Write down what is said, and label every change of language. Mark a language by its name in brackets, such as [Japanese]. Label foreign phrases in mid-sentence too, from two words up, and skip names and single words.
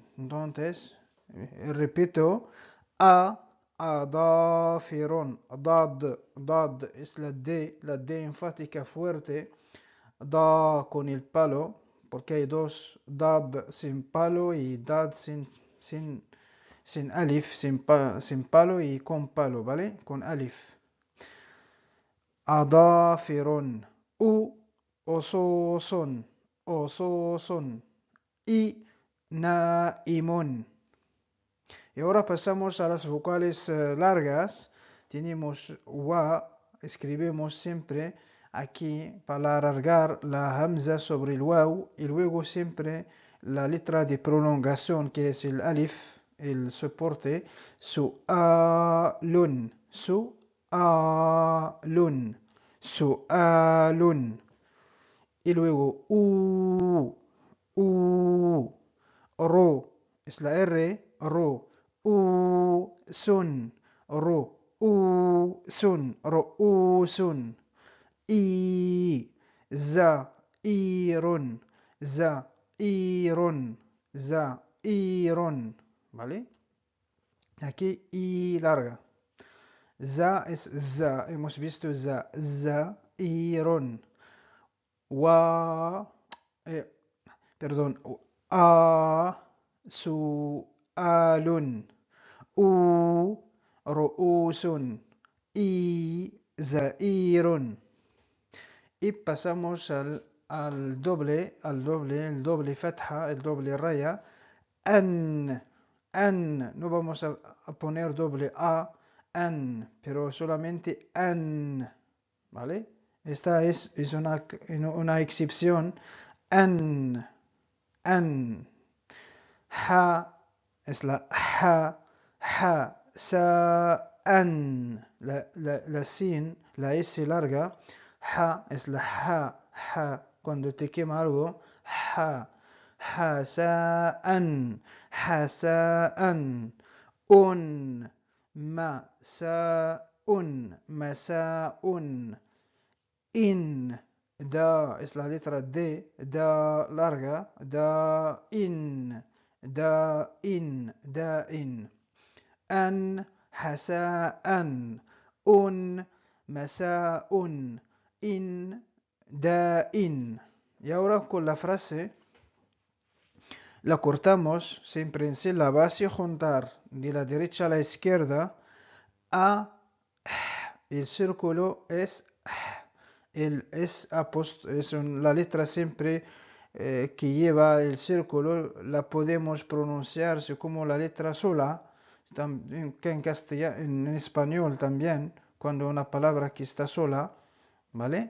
[Spanish] Entonces, repito, a, adafirun, dad, es la D enfática fuerte, da con el palo, porque hay dos dad sin palo y dad sin alif, sin palo y con palo, ¿vale? Con alif. [Arabic] أظافرٌ أسسٌ أسسٌ, [Spanish] y naimun. Y ahora pasamos a las vocales largas. Tenemos wa, escribimos siempre aquí para alargar la hamza sobre el waw y luego siempre la letra de prolongación que es el alif, el soporte, [Arabic] سؤالٌ سؤالٌ سؤالٌ. [Spanish] Y luego ro, es la R, ro, sun, ro, sun, i, za, irun, za, irun, za, irun, ¿vale? Aquí i larga. Za es za, hemos visto za, za, irun. Wa, eh, perdón, a, su, alun, [Arabic] رؤوسٌ إ زائرٌ. [Spanish] Y pasamos al doble, el doble fatha, el doble raya, an, no vamos a poner doble a, an, pero solamente an, ¿vale? Esta es una excepción, an, ha, es la sa, an, la sin, la s larga, ha es la ha, cuando te quema algo, ha, sa, an, masa, in, da es la letra D, da larga, da in, an, hasa'an, masa'un, in, in. Y ahora con la frase la cortamos siempre en sílabas y juntar de la derecha a la izquierda a el círculo es la letra siempre que lleva el círculo, la podemos pronunciar como la letra sola, que en castellano, en español también, cuando una palabra que está sola, ¿vale?